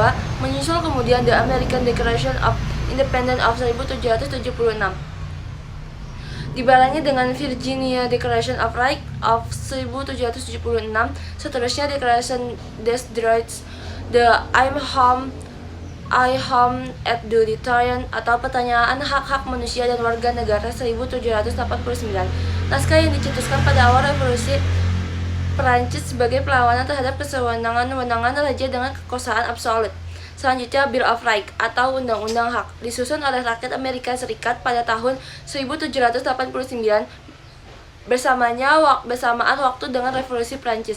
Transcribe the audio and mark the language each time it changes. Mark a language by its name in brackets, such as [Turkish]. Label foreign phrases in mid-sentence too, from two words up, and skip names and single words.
[Indonesian] Menyusul kemudian The American Declaration of Independence of 1776. Dibarengi dengan Virginia Declaration of Rights of 1776, seterusnya Declaration des Droits de l'Homme et du Citoyen atau Pertanyaan Hak-Hak Manusia dan Warga Negara 1789. Naskah yang dicetuskan pada awal revolusi Perancis sebagai perlawanan terhadap kesewenangan-wenangan raja dengan kekuasaan absolut. Selanjutnya Bill of Rights atau Undang-Undang Hak disusun oleh rakyat Amerika Serikat pada tahun 1789 bersamaan waktu dengan revolusi Prancis.